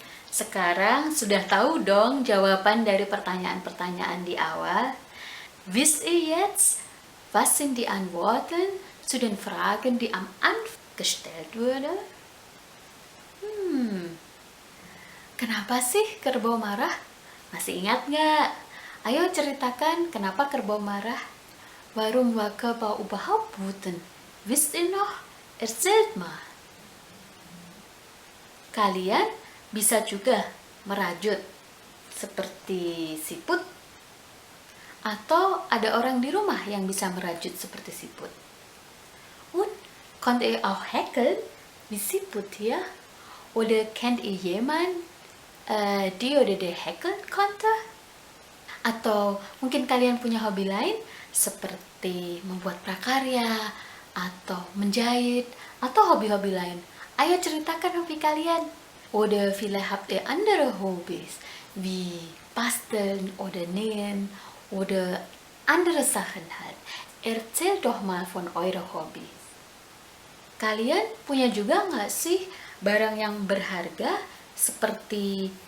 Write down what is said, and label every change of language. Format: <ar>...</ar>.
<id>Sekarang sudah tahu dong jawaban dari pertanyaan-pertanyaan di awal.</id> <de>Wisst ihr jetzt, was sind die Antworten zu den Fragen, die am Anfang gestellt wurde?</de> <id>Kenapa sih kerbau marah? Masih ingat nggak? Ayo ceritakan kenapa kerbau marah.</id> <de>Warum war Kerbau überhaupt wütend? Wisst ihr noch? Erzählt mal.</de> <id>Kalian bisa juga merajut seperti siput, atau ada orang di rumah yang bisa merajut seperti siput.</id> <de>Und könnt ihr auch häkeln wie Siput ya? Oder kennt ihr jemanden, die oder der häkeln konnte?</de> <id>Atau mungkin kalian punya hobi lain seperti membuat prakarya atau menjahit atau hobi-hobi lain. Ayo ceritakan hobi kalian.</id> <de>Oder vielleicht habt ihr andere Hobbys wie basteln oder nähen oder andere Sachen halt. Erzähl doch mal von euren Hobbys.</de> <id>Kalian punya juga nggak sih barang yang berharga seperti</id>